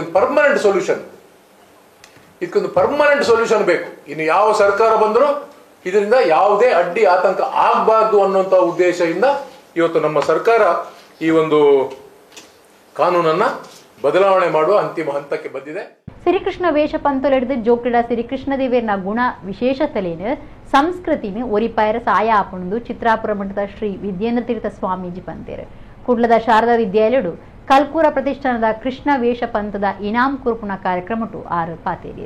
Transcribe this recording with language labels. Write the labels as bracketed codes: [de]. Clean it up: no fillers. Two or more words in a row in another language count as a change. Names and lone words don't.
[en] permanent solution, ಇದಕ್ಕೊಂದು permanent solution ಬೇಕು. [kn] ಇನ್ನು ಯಾವ ಸರ್ಕಾರ ಬಂದರೂ ಇದರಿಂದ ಯಾವುದೇ ಅಡ್ಡಿ ಆತಂಕ ಆಗಬಾರ್ದು ಅನ್ನುವಂಥ ಉದ್ದೇಶದಿಂದ ಇವತ್ತು ನಮ್ಮ ಸರ್ಕಾರ ಈ ಒಂದು ಕಾನೂನನ್ನ ಬದಲಾವಣೆ ಮಾಡುವ ಅಂತಿಮ ಹಂತಕ್ಕೆ ಬಂದಿದೆ. [tcy] ಶ್ರೀಕೃಷ್ಣ ವೇಷ ಪಂತೊಲೆಡ್ದು ಜೋಕ್ಲಿಡ ಶ್ರೀಕೃಷ್ಣ ದೇವೇರ್ನ ಗುಣ ವಿಶೇಷತೆಲೇನು ಸಂಸ್ಕೃತಿನ ಒರಿಪಾಯರ ಸಾಯ ಆಪುಂದು ಚಿತ್ರಾಪುರ ಮಠದ ಶ್ರೀ ವಿದ್ಯೇಂದ್ರ ತೀರ್ಥ ಸ್ವಾಮೀಜಿ ಪಂತೇರು. ಕುಡ್ಲದ ಶಾರದಾ ವಿದ್ಯಾಲಯಡು ಕಲ್ಕೂರ ಪ್ರತಿಷ್ಠಾನದ ಕೃಷ್ಣ ವೇಷ ಪಂಥದ ಇನಾಮ್ ಕುರ್ಪುನ ಕಾರ್ಯಕ್ರಮಟು ಆರು ಪಾತೇರಿಯರು.